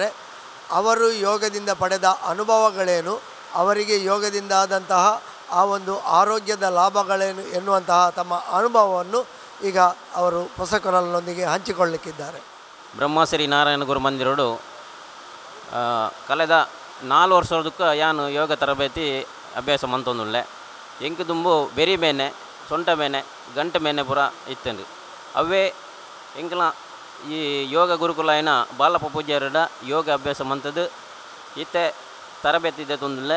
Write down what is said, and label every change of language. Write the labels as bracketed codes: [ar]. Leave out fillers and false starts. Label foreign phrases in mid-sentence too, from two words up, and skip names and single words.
[kn] ಅವರು ಯೋಗದಿಂದ ಪಡೆದ ಅನುಭವಗಳೇನು, ಅವರಿಗೆ ಯೋಗದಿಂದ ಆದಂತಹ ಆ ಒಂದು ಆರೋಗ್ಯದ ಲಾಭಗಳೇನು ಎನ್ನುವಂತಹ ತಮ್ಮ ಅನುಭವವನ್ನು ಈಗ ಅವರು ಹೊಸಕೊರಲಿನೊಂದಿಗೆ ಹಂಚಿಕೊಳ್ಳಲಿಕ್ಕಿದ್ದಾರೆ. [tcy] ಬ್ರಹ್ಮಶ್ರೀ ನಾರಾಯಣ ಗುರು ಮಂದಿರೋಡು ಕಳೆದ 4 ವರ್ಷದಕ್ಕ ಯಾನು ಯೋಗ ತರಬೇತಿ ಅಭ್ಯಾಸ ಮಂತೊಂದುಳ್ಳೆ. ಎಂಕು ತುಂಬು ಬೆರಿ ಬೇನೆ, ಸೊಂಟ ಬೇನೆ, ಗಂಟೆ ಬೇನೆ ಪೂರ ಇತ್ತಂಡು. ಅವೇ ಎಂಕಲ ಈ ಯೋಗ ಗುರುಕುಲ ಏನ ಬಾಲಪ್ಪ ಪೂಜಾರಡ ಯೋಗ ಅಭ್ಯಾಸ ಮಂತದ್ದು ಇತ್ತೆ ತರಬೇತಿ ಇದೆ ತೊಂದುಳ್ಳೆ.